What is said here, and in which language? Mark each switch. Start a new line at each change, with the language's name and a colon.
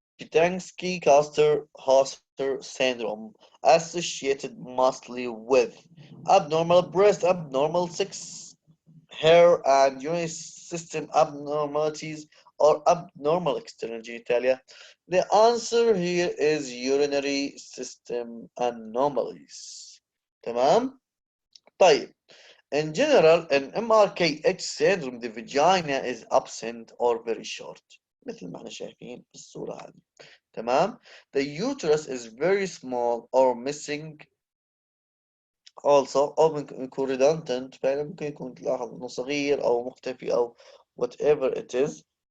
English: Meyer-Rokitansky-Custer-Hauser syndrome, associated mostly with abnormal breast, abnormal sex, hair and urinary system abnormalities, or abnormal external genitalia. The answer here is urinary system anomalies.
Arabic: تمام؟ طيب.
English: In general, in MRKH syndrome, the vagina is absent or very short.
Arabic: مثل ما احنا شايفين في الصورة هذه. تمام.
English: The uterus is very small or missing also,
Arabic: أو ممكن يكون
English: redundant,
Arabic: فعلا ممكن يكون تلاحظ إنه صغير أو مختفي أو
English: whatever it is.